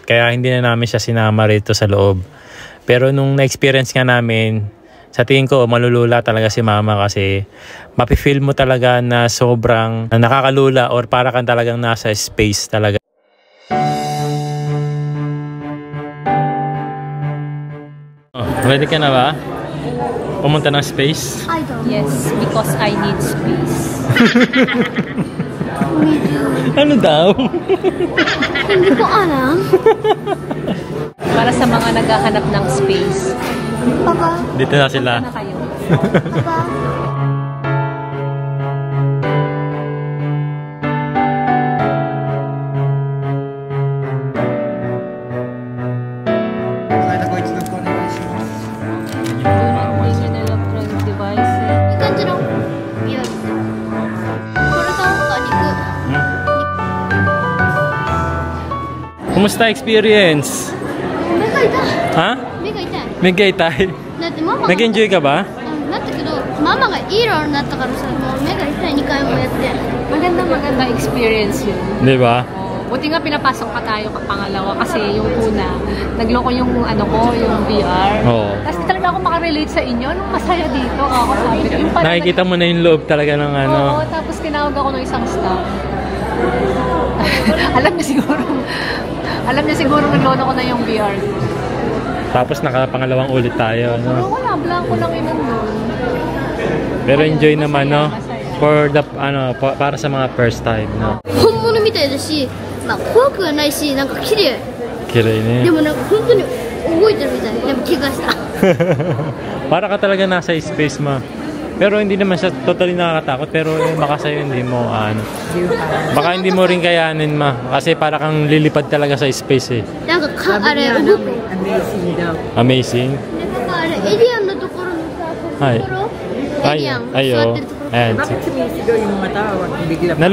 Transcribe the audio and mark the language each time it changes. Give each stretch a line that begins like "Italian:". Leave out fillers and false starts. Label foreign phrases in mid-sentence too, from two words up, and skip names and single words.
Filipino: Kaya hindi na namin siya sinama rito sa loob. Pero nung na-experience nga namin, sa tingin ko malulula talaga si mama kasi mapifeel mo talaga na sobrang nakakalula or para kang talagang nasa space talaga. Ready ka na ba? Pumunta ng space?
English: I don't. Yes, because I need space.
Filipino: Ano daw? Hindi ko alam. Para sa mga naghahanap ng space. Papa. Dito na sila. Punta na kayo. Papa.
English: Do not bring an electronic device.
Japanese: いい感じの。いや。これ買おうか、肉。
Filipino: Kumusta experience?
Japanese: 目が痛い。
Filipino: Ha?
Japanese: 目が痛い。
Filipino: Megay tayo.
Japanese: だってママが。
Filipino: Nag-enjoy ka ba?
Japanese: なったけど、ママがイーローになったからさ、もう目が痛い2回もやって。
Filipino: Maganda experience yun. Di ba? Buti nga pinapasok pa tayo pangalawa kasi yung una, nagloko yung ano ko, yung VR. Oo. Tapos talaga ako makarelate sa inyo. Anong masaya dito? Ako sabi ko. Yung parang Nakikita mo na yung loob talaga ng ano. Oo, tapos tinawag ako ng isang staff. alam niya siguro naglolo ko na yung VR. Tapos nakapangalawang ulit tayo, Pero no? wala, blanco lang yun nun. Pero enjoy naman, no? Masaya.
English: For the,
Filipino: para sa mga
English: first time,
Filipino: no?
Japanese: 本物みたいだし、まあ怖くはないし、なんか綺麗。
Filipino: Kiray
Japanese: で
Filipino: na
Japanese: もなんか本当に動いてるみたい。でも怪我した。
Filipino: Para ka talaga nasa space ma. Pero hindi naman siya totally nakakatakot. Pero baka sa'yo hindi mo, baka hindi mo rin kayanin ma. Kasi para kang lilipad talaga sa space eh.
Japanese: なんかあれ動く。
English: Amazing.
Japanese: でなんかあれエリアンのところのさ、はいところ。エリアン
Filipino: Ay,
Japanese: 座っ
Filipino: oh.
Japanese: てるところ。
Filipino: Ayan. Bakit sumisigaw yung mga tao at bigla pa?